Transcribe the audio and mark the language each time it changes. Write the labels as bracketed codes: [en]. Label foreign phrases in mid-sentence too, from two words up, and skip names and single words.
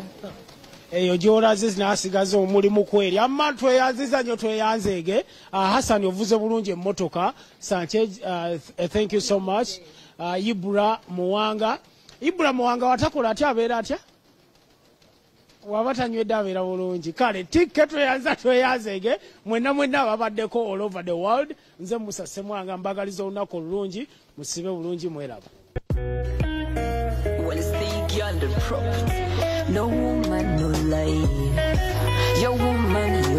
[lg] eyo gy'olaze n'asigaza omulimu kweri amma tweyanziza nnyo tweyanzeege Hassan ovuze bulungi emmotoka Sanchez [en] thank you so much [lg] Ibra Muwanga watakola atya abeera atya waba tanywedde abeera bulungi kale tikke tweyanzeege mwenna ababaddeko [en] all over the world [lg] nze Musa Semwanga mbagaliza olunaku olulungi musibe bulungi mweraba. [en] No woman, no lie. Your woman